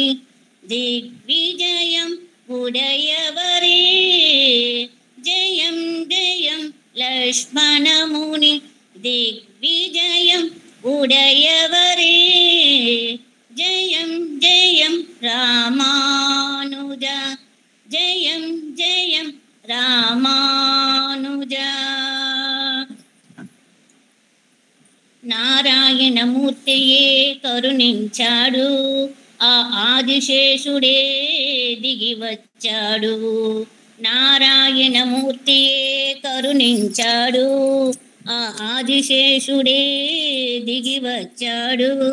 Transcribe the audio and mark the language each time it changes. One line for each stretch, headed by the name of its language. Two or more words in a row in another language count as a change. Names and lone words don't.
Tamil: திக்விஜயம் உடையவரே, ஜெயம் ஜெயம் லக்ஷ்மணமுனி. திக்விஜயம் உடையவரே, ஜெயம் ஜெயம் ராமானுஜா, ஜெயம் ஜெயம் ராமானுஜா.
Telugu: నారాయణమూర్తియే కరుణించాడు, ఆ ఆదిశేషుడే దిగి వచ్చాడు. నారాయణమూర్తియే కరుణించాడు, ఆ ఆదిశేషుడే దిగి వచ్చాడు.